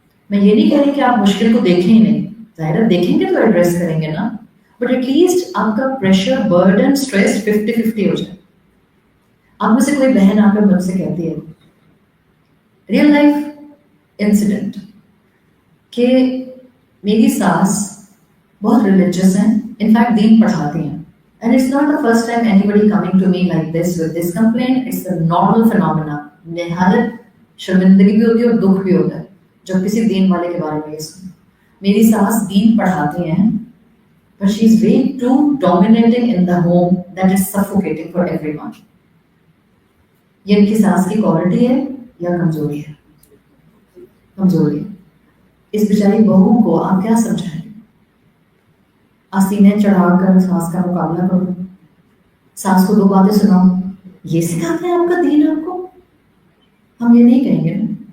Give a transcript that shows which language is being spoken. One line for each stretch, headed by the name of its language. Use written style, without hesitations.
Urdu: میں یہ نہیں کہہ رہی کہ آپ مشکل کو دیکھیں ہی نہیں, ظاہر دیکھیں گے تو ایڈریس کریں گے نا, بٹ ایٹ لیسٹ آپ کا پریشر برڈن اسٹریس 50-50 ہو جائے. آپ میں سے کوئی بہن آ کر مجھ سے کہتی ہے ریئل لائف انسیڈنٹ کہ میری ساس بہت ریلیجیس ہیں, انفیکٹ دین پڑھاتی ہیں.
English: And it's not the first time anybody coming to me like this with this complaint. It's a normal phenomena.
Urdu: نہایت شرمندگی بھی ہوتی ہے اور دکھ بھی ہوتا ہے جب کسی دین والے کے بارے میں یہ سنیں. میری ساس دین پڑھاتی ہیں,
English: but she is way too dominating in the home that is suffocating for everyone.
Urdu: یہ ان کی ساس کی کوالٹی ہے یا کمزوری ہے؟ کمزوری ہے. اس بیچاری بہو کو آپ کیا سمجھائیں؟ سینے چڑھا کر ساس کا مقابلہ کرو, ساس کو 2 باتیں سناؤ, یہ سکھاتے ہیں آپ کا دین آپ کو؟ ہم یہ نہیں کہیں گے نا.